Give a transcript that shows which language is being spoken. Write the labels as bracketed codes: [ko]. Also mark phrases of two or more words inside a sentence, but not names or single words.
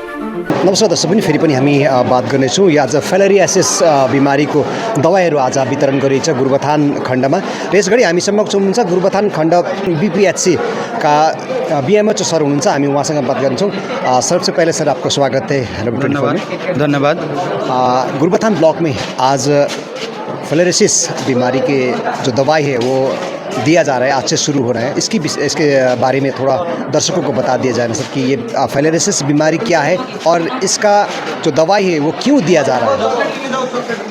[ne] नमस्कार दर्शक पनि फेरि पनि हामी बात गर्नेछौँ यो आज फिलेरियासिस बिमारीको दबाईहरू आज वितरण गरिन्छ गोरुबथान खण्डमा र यसघडी हामी समक्ष हुनुहुन्छ गोरुबथान खण्ड बीपीएचसी का बीएमएचओ सर हुनुहुन्छ हामी उहाँसँग बात गर्छौँ। [hi] सबसे पहले सर आपको स्वागत है हेलो। धन्यवाद। गोरुबथान ब्लॉक में आज फिलेरियासिस बीमारी के जो दवाई है वो दिया जा रहा है, आज से शुरू हो रहा है। इसके बारे में थोड़ा दर्शकों को बता दिया जाए ना सर कि ये फिलेरियासिस बीमारी क्या है और इसका जो दवाई है वो क्यों दिया जा रहा है।